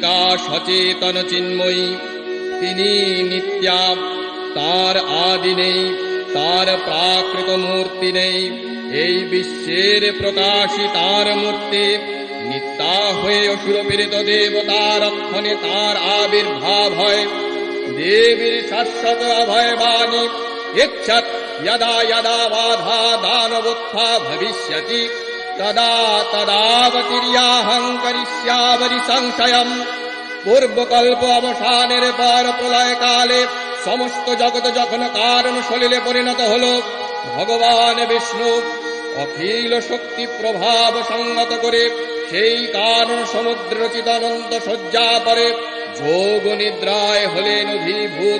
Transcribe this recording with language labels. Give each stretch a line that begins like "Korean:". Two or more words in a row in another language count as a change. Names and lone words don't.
Bangla: সচেতন চিন্ময়ী, তিনি নিত্যা, তার আদি নেই, তার প্রাকৃত মূর্তি নেই। এই বিশ্বের প্রকাশী তার মূর্তি, নিত্যা হয়ে অসুরপীড়িত দেবতা রক্ষণে তার আবির্ভাব হয়। দেবীর শাশ্বত অভয়বাণী
Sanskrit: ইচ্ছাৎ यदा यदा बाधा दानवोत्था भविष्यति तदा तदावतीर्याहं करिष्यामि संशयम्।
Bangla: পূর্বকল্প অবসানের পর প্রলয়কালে সমস্ত জগৎ যখন কারণ সলিলে পরিণত হল, ভগবান বিষ্ণু অখিল শক্তি প্রভাব সংগত করে সেই কারণ সমুদ্র রচিত অনন্ত শয্যা পরে যোগ নিদ্রায় হলেন অভিভূত।